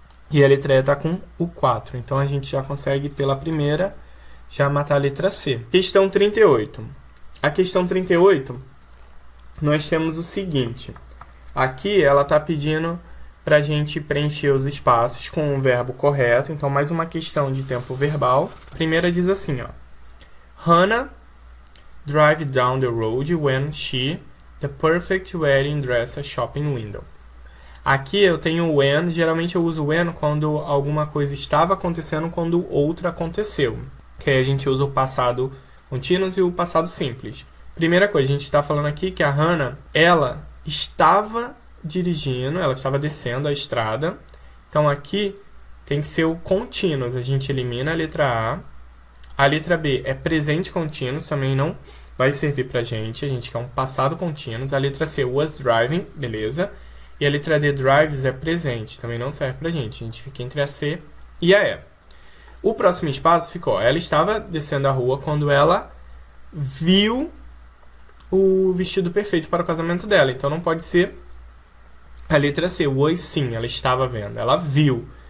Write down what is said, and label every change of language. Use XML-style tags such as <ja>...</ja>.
<pt>E a letra E está com o 4. Então, a gente já consegue, pela primeira, já matar a letra C. Questão 38. A questão 38, nós temos o seguinte. Aqui, ela está pedindo para a gente preencher os espaços com o verbo correto. Então, mais uma questão de tempo verbal. A primeira diz assim, ó.</pt> <en>Hannah drive down the road when she, the perfect wedding dress, a shopping window.</en> <pt>Aqui eu tenho when, geralmente eu uso when quando alguma coisa estava acontecendo, quando outra aconteceu. Que aí a gente usa o passado contínuo e o passado simples. Primeira coisa, a gente está falando aqui que a Hannah, ela estava dirigindo, ela estava descendo a estrada. Então, aqui tem que ser o contínuo. A gente elimina a letra A. A letra B é presente contínuo, também não vai servir pra gente. A gente quer um passado contínuo. A letra C,</pt> <en>was driving,</en> <pt>beleza. E a letra D, drives, é presente, também não serve pra gente. A gente fica entre a C e a E. O próximo espaço ficou, ela estava descendo a rua quando ela viu o vestido perfeito para o casamento dela. Então, não pode ser a letra C. Was sim, ela estava vendo, ela viu.</pt>